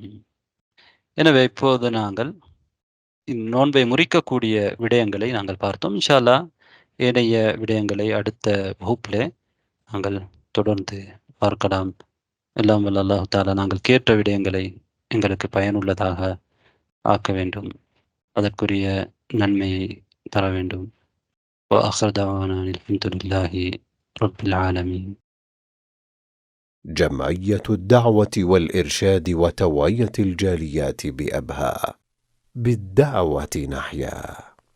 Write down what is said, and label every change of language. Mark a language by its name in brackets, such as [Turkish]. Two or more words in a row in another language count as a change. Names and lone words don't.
[Tamil] எனவே இப்போது நாங்கள் நோன்பை முறிக்கக்கூடிய விடயங்களை நாங்கள் பார்த்தோம். [Arabic] إن شاء الله [Tamil] ஏனைய விடயங்களை அடுத்த வகுப்பிலே நாங்கள் தொடர்ந்து பார்க்கலாம். எல்லாம் வல்ல [Arabic] الله تعالى [Tamil] நாங்கள் கேட்ட விடயங்களை எங்களுக்கு பயனுள்ளதாக ஆக்க வேண்டும், அதற்குரிய நன்மையை தர வேண்டும். [Arabic] وآخر دعوانا الحمد لله رب العالمين. جمعية الدعوة والإرشاد وتوعية الجاليات بأبها، بالدعوة نحيا.